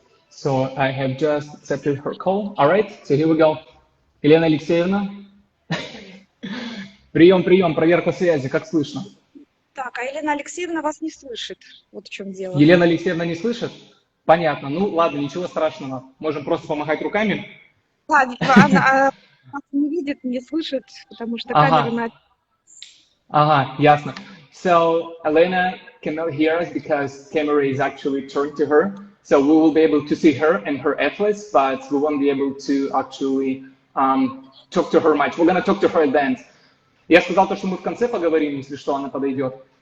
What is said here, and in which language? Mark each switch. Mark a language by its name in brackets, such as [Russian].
[English] So I have just accepted her call. All right, so here we go. Елена Алексеевна. [Russian] Прием, прием, проверка связи, как слышно? Так, а Елена Алексеевна вас не слышит. Вот в чем дело. Елена Алексеевна не слышит? Понятно. Ну ладно, ничего страшного. Можем просто помахать руками. Ладно, она вас не видит, не слышит, потому что камера на... Ага, ясно. [English] So Elena cannot hear us because camera is actually turned to her. So we will be able to see her and her athletes, but we won't be able to actually talk to her much. We're gonna talk to her at the end. [Russian] Я сказал то, что мы в конце поговорим, если что, она подойдет.